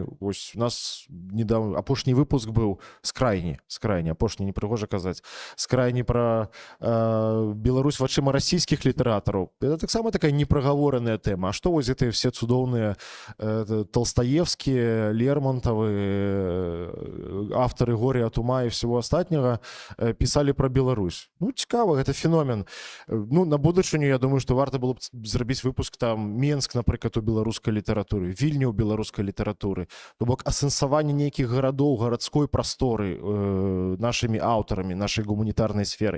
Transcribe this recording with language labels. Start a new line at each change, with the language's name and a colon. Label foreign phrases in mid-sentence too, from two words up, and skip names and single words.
Belarusian: Вось у нас недавно апошні выпуск быў з крайні, апошні, непрыгожа казаць, з крайні пра Беларусь вачыма расійскіх літаратараў. Это таксама такая непрагавораная тэма. А што вось гэтыя все цудоўныя Толстаевскія, Лермонтавы, аўтары Горя от ума і всего астатняга пісалі пра Беларусь? Ну, цікава, гэта феномен. Ну, на будучыню, я думаю, што варта было б зрабіць выпуск там Менск, напрыклад, напрыклад, у беларускай літаратуры, Вільня ў беларускай літаратуры. То бок асэнсаванне нейкіх гарадоў, гарадской прасторы нашымі аўтарамі, нашай гуманітарнай сферы.